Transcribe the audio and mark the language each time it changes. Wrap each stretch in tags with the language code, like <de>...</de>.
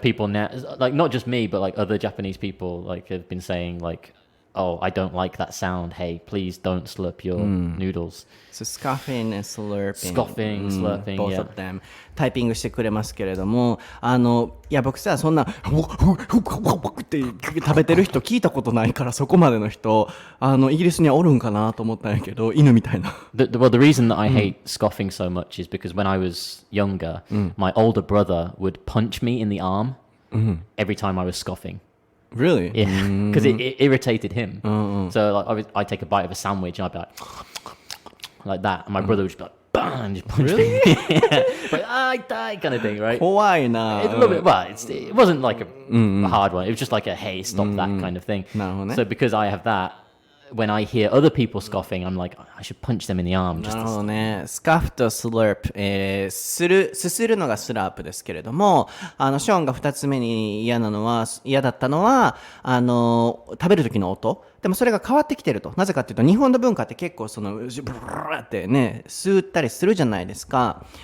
<en>people now, like not just me, but like other Japanese people, like have been saying like, oh, I don't like that sound. Hey, please don't slurp your noodles. So scoffing and slurping. Scoffing, slurping, both yeah. of them.</en> <ja>タイピングしてくれますけれども、いや僕さ、そんな、って食べてる人聞いたことないから、そこまでの人、イギリスにはおるんかなと思ったんやけど、犬みたいな。</ja> <en>Well, the reason that I hate scoffing so much is because when I was younger, my older brother would punch me in the arm every time I was scoffing. Really? Yeah, because it irritated him. So like, I'd take a bite of a sandwich and I'd be like that, and my brother would just be like, bang, just punch me. Like, I die kind of thing, right?</en> <ja>怖いな。</ja> <en>A little bit, well, it wasn't like a hard one. It was just like a, hey, stop that kind of thing.</en> <ja>なるほどね。</ja> <en>So because I have that, when I hear other people scoffing, I'm like, I should punch them in the arm.</en> <ja>なるほどね。スカフとスラープ、すするのがスラープですけれども、ショーンが2つ目に嫌だったのは、食べる時の音。でもそれが変わってきてると。なぜかっていうと、日本の文化って結構ブルーってね、吸ったりするじゃないですか。</ja>